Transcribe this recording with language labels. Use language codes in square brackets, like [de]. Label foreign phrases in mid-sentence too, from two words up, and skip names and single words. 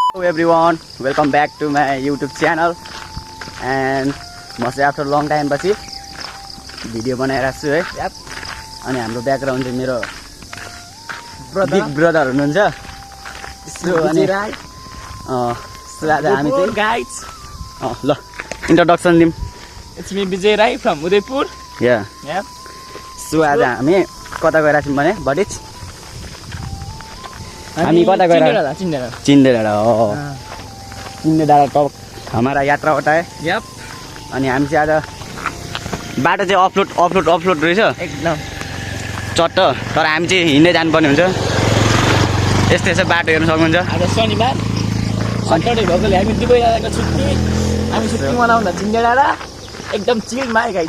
[en] everyone, welcome back to my YouTube channel. And after long time [ne] पछि भिडियो बनाइरहेको छु है। अनि हाम्रो ब्याकग्राउन्ड चाहिँ मेरो [en] big brother [ne] हुनुहुन्छ। सो अनि सो आज हामी चाहिँ [en] guys, [ne] ल इन्ट्रोडक्सन दिम। [en] it's me Vijay Rai from Udaipur. Yeah. [ne] सो आज हामी कता गइरहेको छौँ भने बडिच हामी कता गइरहेको चिन्डे डाँडा हो। [hi] चिन्डे डाँडा टप हमारा यात्रा होता है। [en] Yep. [ne] अनि हामी चाहिँ आज बाटो चाहिँ अफलोड रहेछ एकदम चट्ट, तर हामी चाहिँ हिँड्दै जानुपर्ने हुन्छ। यस्तो यस्तो बाटो हेर्न सक्नुहुन्छ। आज शनिबार सटरडे भएकोले हामी दुबई जाँदाको छुट्टी, हामी छुट्टी मनाउँदा चिन्डे डाँडा एकदम चिलमा है गाइस,